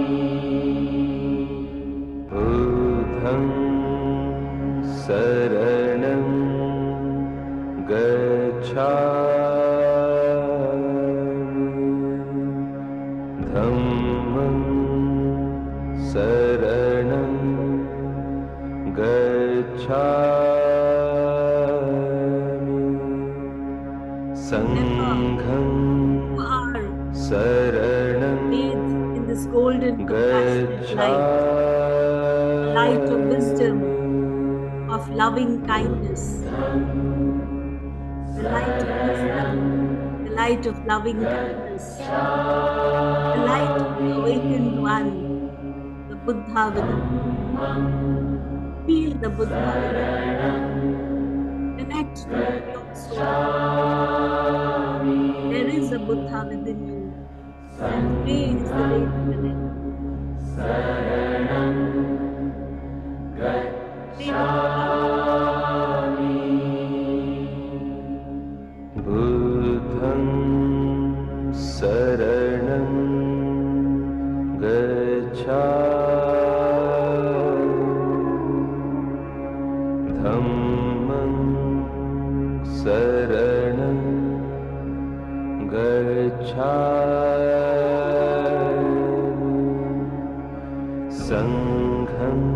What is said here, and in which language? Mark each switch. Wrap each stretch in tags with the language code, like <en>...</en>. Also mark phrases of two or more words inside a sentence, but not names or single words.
<pi>Buddham Sharanam Gachhami Dhammam Saranam Gachhami Sangham</pi> <en>You are</en> <pi>Saranam</pi> <en>bathed in this golden compassionate light, light of wisdom, of loving kindness, the light of wisdom, the light of loving kindness, the light of the awakened one, the Buddha within. Feel the Buddha within. Connect to your soul. There is a Buddha within you. And today is the day to connect.</en> <pi>Buddham Sharanam Gachhami Dhammam Sharanam Gachhami Sangham</pi>